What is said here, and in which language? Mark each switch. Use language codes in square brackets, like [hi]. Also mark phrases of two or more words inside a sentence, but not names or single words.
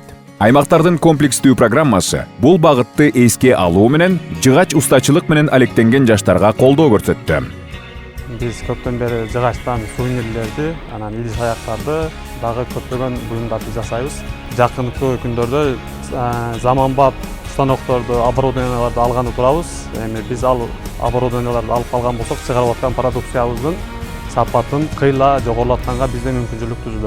[ky] Аймактардын комплекстүү программасы бул багытты эске алуу менен жыгач устачылык менен алектенген жаштарга колдоо көрсөттү. Биз көптөн бери жыгачтан сувенирлерди, анан идис аяктарды дагы көптөгөн буюмдарды жасайбыз. Жакынкы күндөрдө заманбап станокторду, оборудованияларды алганы турабыз. Эми биз ал оборудованияларды алып калган болсок, чыгарып аткан продукциябыздын сапатын кыйла жогорулатканга бизде мүмкүнчүлүк түзүлөт.